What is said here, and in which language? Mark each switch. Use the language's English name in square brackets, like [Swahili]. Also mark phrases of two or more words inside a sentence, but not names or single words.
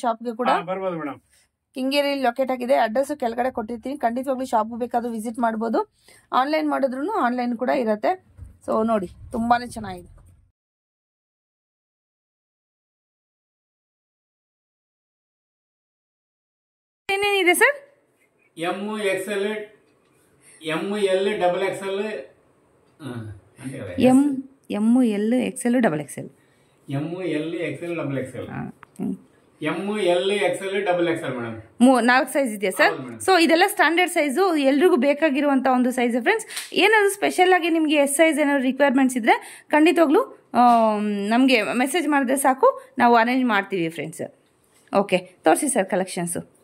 [Kannada] ಶಾಪ್ಗೆ ಕೂಡ ಕೆಂಗೇರಿ ಲೊಕೇಟ್ ಆಗಿದೆ. ಅಡ್ರೆಸ್ ಕೆಳಗಡೆ ಕೊಟ್ಟಿರ್ತೀನಿ. ಖಂಡಿತವಾಗ್ಲೂ ಶಾಪ್ ಬೇಕಾದ್ರೂ ವಿಸಿಟ್ ಮಾಡಬಹುದು. ಆನ್ಲೈನ್ ಮಾಡಿದ್ರು ಆನ್ಲೈನ್ ಕೂಡ ಇರುತ್ತೆ. ಸೊ ನೋಡಿ, ತುಂಬಾನೇ ಚೆನ್ನಾಗಿದೆ. ಏನೇನಿದೆ ಸರ್? [English] M, XL, ML, XXL. ML, XL, XXL. ML, XL, XXL. M L XL double XL madam [Kannada] 4 ಸೈಜ್ ಇದೆಯಾ ಸರ್? ಸೊ ಇದೆಲ್ಲ ಸ್ಟ್ಯಾಂಡರ್ಡ್ ಸೈಜು, ಎಲ್ರಿಗೂ ಬೇಕಾಗಿರುವಂತ ಒಂದು ಸೈಜ್ ಫ್ರೆಂಡ್ಸ್. ಏನಾದ್ರು ಸ್ಪೆಷಲ್ ಆಗಿ ನಿಮಗೆ ಎಸ್ ಸೈಜ್ ಏನಾದ್ರು ರಿಕ್ವೈರ್ಮೆಂಟ್ಸ್ ಇದ್ರೆ ಖಂಡಿತವಾಗ್ಲೂ ನಮಗೆ ಮೆಸೇಜ್ ಮಾಡಿದ್ರೆ ಸಾಕು, ನಾವು ಅರೇಂಜ್ ಮಾಡ್ತೀವಿ ಫ್ರೆಂಡ್ಸ್. ಓಕೆ, ತೋರಿಸಿ ಸರ್ ಕಲೆಕ್ಷನ್ಸು.